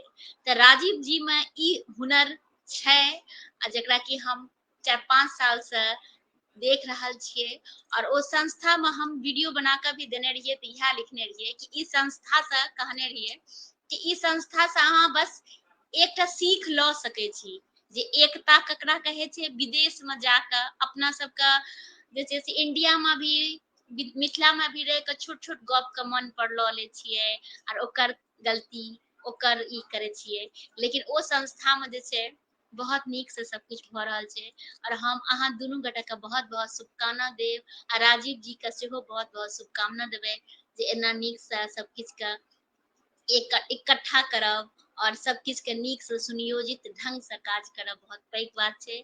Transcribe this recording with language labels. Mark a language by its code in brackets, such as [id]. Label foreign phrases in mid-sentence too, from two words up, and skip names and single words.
[mai] त राजीव जी में ई हुनर छै जकरा कि हम 4-5 साल से देख रहल छियै और ओ संस्था में हम वीडियो बना के भी देने रहिए तो यह लिखने रहिए कि ई संस्था से कहने रहिए कि ई संस्था से अहाँ बस एकटा सीख ल सकै छी जे एकता ककरा कहे छै। विदेश में जाकर अपना सबका जे छै से इंडिया में भी मिथिला में भी रह के छोट छोट गप के मन पर ल ले छियै और ओकर गलती ओकर ई करे छियै, लेकिन ओ संस्था में जे छै बहुत नीक से सब कुछ भ रहल छै और हम अहाँ दुनू गोटा के बहुत बहुत शुभकामना देव आ राजीव जी के सेहो बहुत बहुत शुभकामना देबै जे एना नीक से सब किछ के इकट्ठा करब और सब किछ के नीक से सुनियोजित ढंग से काज करब बहुत पैघ बात छै।